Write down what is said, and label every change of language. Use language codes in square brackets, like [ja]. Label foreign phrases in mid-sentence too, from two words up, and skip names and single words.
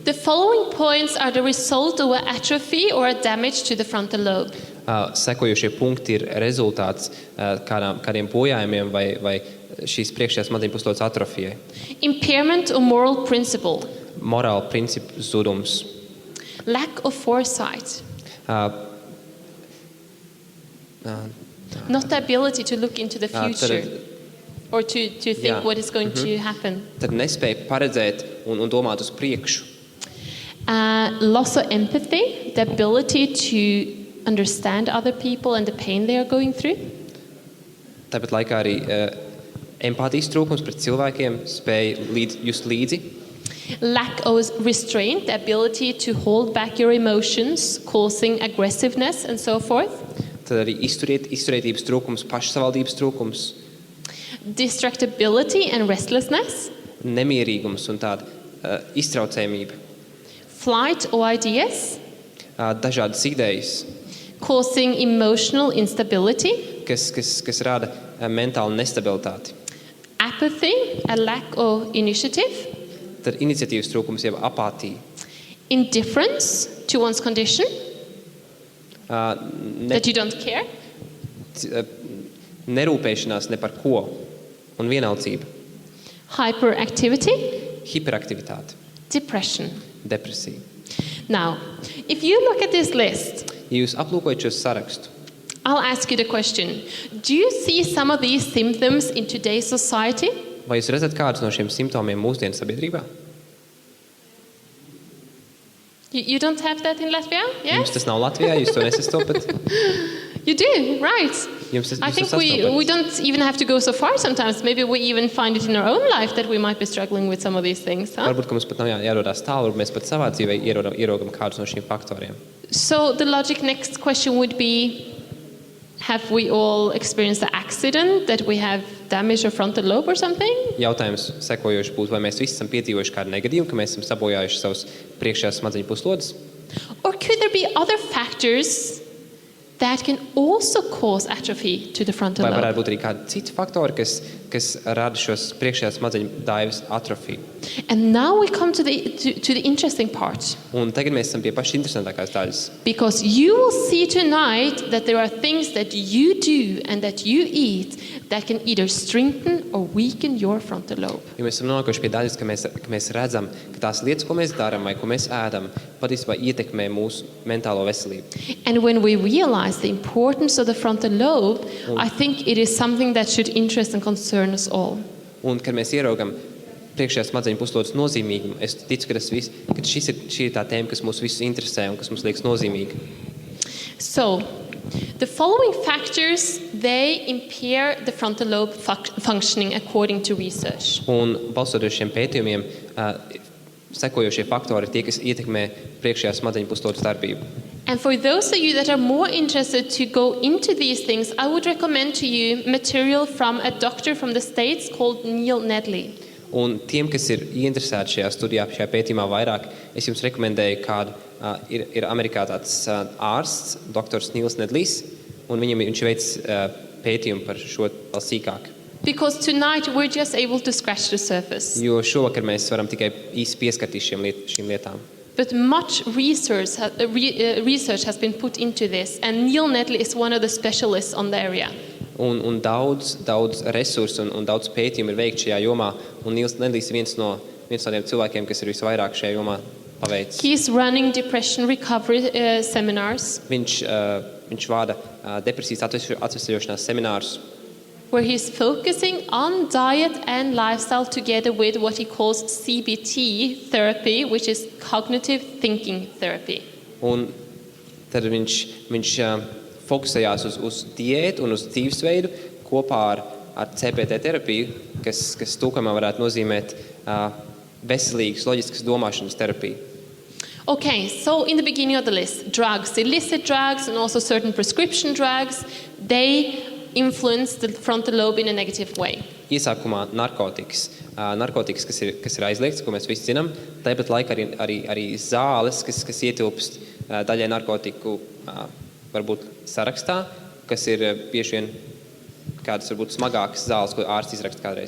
[en] the following points are the result of an atrophy or a damage to the frontal lobe. [lv] Sekojošie punkti ir rezultāts kādiem bojājumiem vai šīs priekšējās smadzeņu puslodes atrofijai. [en] Impairment of moral principle, [lv] Morāla principu zudums, [en] lack of foresight, not the ability to look into the future or to think Yeah. what is going to happen. [lv] tad nespēja paredzēt un domāt uz priekšu. [en] Loss of empathy, the ability to understand other people and the pain they are going through. [lv] Tāpat laikā arī empātijas trūkums pret cilvēkiem, spēja just līdzi. [en] Lack of restraint, the ability to hold back your emotions, causing aggressiveness and so forth. [lv] Tad arī izturētības trūkums, pašsavaldības trūkums, [en] Distractibility and restlessness. [lv] nemierīgums un tāda iztraucējumība, [en] Flight or ideas, [lv] dažādas idejas, [en] causing emotional instability. [lv] kas rada mentālu nestabilitāti. [en] Apathy, a lack of initiative. [lv] Tad iniciatīvas trūkums, jeb apātija, [en] Indifference to one's condition, that you don't care. [lv] nerūpēšanās ne par ko un vienaldzība, [en] Hyperactivity, [lv] hiperaktivitāte, [en] depression. [lv] depresija. [en] Now, if you look at this list, [lv] Ja jūs aplūkojat šo sarakstu, [en] I'll ask you the question. Do you see some of these symptoms in today's society? [lv] vai jūs redzat kādus no šiem simptomiem mūsdienu sabiedrībā? [en] You don't have that in Latvia? [lv] Jums [en] Yes? [lv] tas nav Latvijā, jūs to nesastopat? [en] You do, right. [lv] Jums tas [en] I [lv] jūs [en] think [lv] to [en] we [lv] sastopat? [en] don't even have to go so far sometimes. Maybe we even find it in our own life that we might be struggling with some of these things. Huh? [lv] Varbūt, ka mums pat nav jārodās tālu, varbūt mēs pat savā dzīvē ierogam kādus no šiem faktoriem. [en] So the logic next question would be, have we all experienced an accident that we have damaged our frontal lobe or something? [lv] Jautājums sekojoši būtu, vai mēs visi esam piedzīvojuši kādu negadījumu, ka mēs esam sabojājuši savus priekšējās smadzeņu puslodes? [en] Or could there be other factors that can also cause atrophy to the frontal [lv] Vai [en] lobe? [lv] varētu būt arī kādi citi faktori, kas rada šos priekšējās smadzeņu daivas atrofiju? [en] And now we come to the interesting part. [lv] Un tagad mēs esam pie pašas interesantākās daļas. [en] Because you will see tonight that there are things that you do and that you eat that can either strengthen or weaken your frontal lobe. [lv] Jo mēs esam nonākuši pie daļas, ka mēs redzam, ka tās lietas, ko mēs darām vai ko mēs ēdam, patiesībā ietekmē mūsu mentālo veselību. [en] And when we realize the importance of the frontal lobe, I think it is something that should interest and concern us all. [lv] Un, kad mēs ieraugam priekšējās smadzeņu puslodes nozīmīgumu, es ticu, ka šī ir tā tēma, kas mūs visus interesē un kas mums liekas nozīmīga. [en] So, the following factors, they impair the frontal lobe functioning according to research. [lv] Un balstoties šiem pētījumiem, sekojošie faktori ir tie, kas ietekmē priekšējās smadzeņu puslodes darbību. [en] And for those of you that are more interested to go into these things, I would recommend to you material from a doctor from the States called Neil Nedley. [lv] Un tiem, kas ir ieinteresēti šajā studijā, šajā pētījumā vairāk, es jums rekomendēju kādu, ir Amerikā tāds ārsts, doktors Nils Nedlijs, un viņš veic pētījumu par šo vēl sīkāk. [en] Because tonight we're just able to scratch the surface. [lv] Jo šovakar mēs varam tikai īsti pieskarties šīm lietām. [en] But much research has been put into this, and Neil Nedley is one of the specialists on the area. [lv] Un daudz resursu un daudz pētījumu ir veikts šajā jomā, un Nils Nedlijs ir viens no tiem cilvēkiem, kas ir visvairāk šajā jomā paveicis. [en] He's running depression recovery seminars. [lv] Viņš vada depresijas atvesļošanās seminārus, [en] where he's focusing on diet and lifestyle together with what he calls CBT therapy, which is cognitive thinking therapy. [lv] Un tad viņš fokusējās uz diētu un uz dzīvesveidu kopā ar CBT terapiju, kas tūkamā varētu nozīmēt veselīgas, loģiskas domāšanas terapiju. [en] Okay, so in the beginning of the list, drugs, illicit drugs and also certain prescription drugs, they influence the frontal lobe in a negative way. [lv] Iesākumā narkotikas, kas ir aizliegts, ko mēs visi zinām, tāpat laikā arī zāles, kas ietilpst daļai narkotiku varbūt sarakstā, kas ir bieži vien kādas varbūt smagākas zāles, ko ārsts izraksta kādreiz.